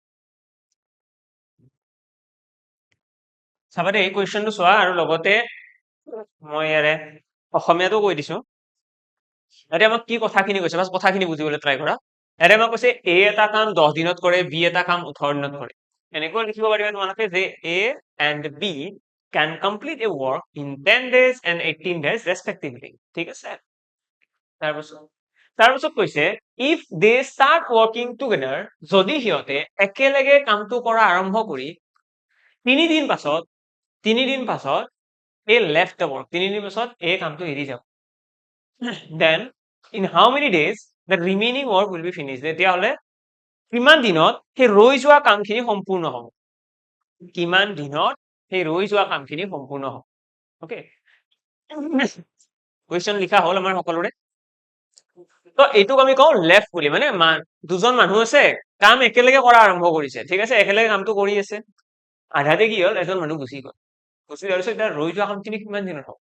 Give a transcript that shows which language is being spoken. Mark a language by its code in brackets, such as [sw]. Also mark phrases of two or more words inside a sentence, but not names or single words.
[as] চাবা দেই এই কুৱেশ্যনটো চোৱা আৰু লগতে মই ইয়াৰে অসমীয়াতো কৈ দিছো। ইয়াতে আমাক কি কথাখিনি কৈছে বাছ কথাখিনি বুজিবলৈ ট্ৰাই কৰা। ইয়াতে আমাক কৈছে এ এটা কাম 10 দিনত কৰে, বি এটা কাম 18 দিনত কৰে। এনেকৈ লিখিব পাৰিবা তোমালোকে যে [en] A and B can complete a work in 10 days and 18 days respectively, [as] ঠিক আছে। তাৰপিছত কৈছে [en] if they start working together, [as] যদি সিহঁতে একেলগে কামটো কৰা আৰম্ভ কৰি 3 দিন পাছত [en] A left the work, [as] 3 দিন পাছত এই কামটো এৰি যাব। [en] then in how many days the remaining work will be finished, [as] তেতিয়াহ'লে কিমান দিনত সেই ৰৈ যোৱা কামখিনি সম্পূৰ্ণ হ'ব, কিমান দিনত সেই ৰৈ যোৱা কামখিনি সম্পূৰ্ণ হ'ব। ওকে, কুৱেশ্যন লিখা হ'ল আমাৰ সকলোৰে। তো এইটোক আমি কওঁ লেফ্ট বুলি, মানে দুজন মানুহ আছে, কাম একেলগে কৰা আৰম্ভ কৰিছে, ঠিক আছে, একেলগে কামটো কৰি আছে, আধাতে কি হ'ল এজন মানুহ গুচি গ'ল, যোৱাৰ পিছত এতিয়া ৰৈ যোৱা কামখিনি কিমান দিনত হ'ব।